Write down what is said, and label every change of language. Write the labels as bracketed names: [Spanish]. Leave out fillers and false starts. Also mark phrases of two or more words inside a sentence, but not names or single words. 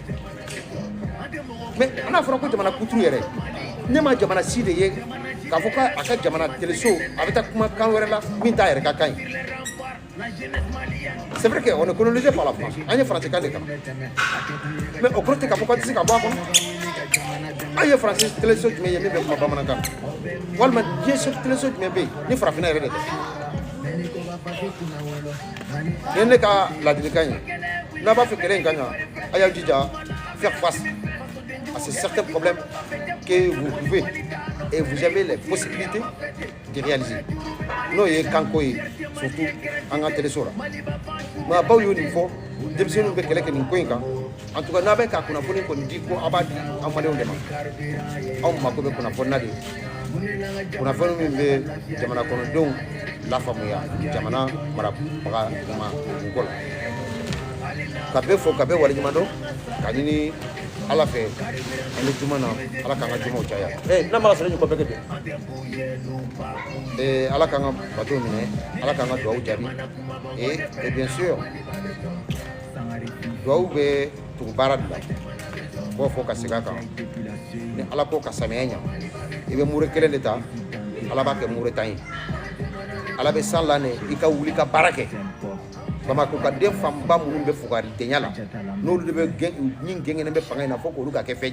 [Bambara] mais an n'a fɔra ko jamana kuturu yɛrɛ ne ma jamana si de ye k'a fɔ k'a ka jamana teleso a bɛ taa kuma kan wɛrɛ la min t'a yɛrɛ ka kan ye [French] c'est vrai qu'on est colonisé par la France [Bambara] an ye faransi kan de kan mais o kɔrɔ tɛ k'a fɔ k'an tɛ se ka bɔ a kɔnɔ an ye faransi teleso jumɛn ye min bɛ kuma bamanankan walima diɲɛ teleso jumɛn bɛ yen ni farafinna yɛrɛ de tɛ ni ne ka ladilikan ye n'a b'a fɛ kɛlɛ in ka ɲa a y'aw jija [French] faire face à ces certains problèmes que vous pouvez et vous avez les possibilités de réaliser. [Bambara] N'o ye kanko ye surtout an ka teleso la mais a baw y'o nin fɔ denmisɛnninw bɛ kɛlɛ kɛ nin ko in kan en [French] tout cas [Bambara] n'a bɛ ka kunnafoni kɔni di ko a b'a di an maliyɛnw de ma anw mako bɛ kunnafoni na de kunnafoni min bɛ jamana kɔnɔdenw lafaamuya jamana marabaga ɲuman ko la ka bɛɛ fɔ ka bɛɛ waleɲuman dɔn ka ɲini ala fɛ an bɛ juma na ala k'an ka jumaw caya n'a ma sɔrɔ ɲɔgɔn bɛɛ kɛ ala k'an ka bateau minɛ ala k'an ka dugawu jaabi [French] et bien sûr [Bambara] dugawu bɛ tugu baara de la b'o fɔ ka segin a kan ni ala ko ka samiya ɲa i bɛ mure kelen de ta ala b'a kɛ mure tan ye ala bɛ san la ne i ka wuli ka baara kɛ Bamako ka den fanba minnu bɛ fugari denya la n'olu de bɛ ni gɛngɛnɛ bɛ fanga in na fo k'olu ka kɛ fɛn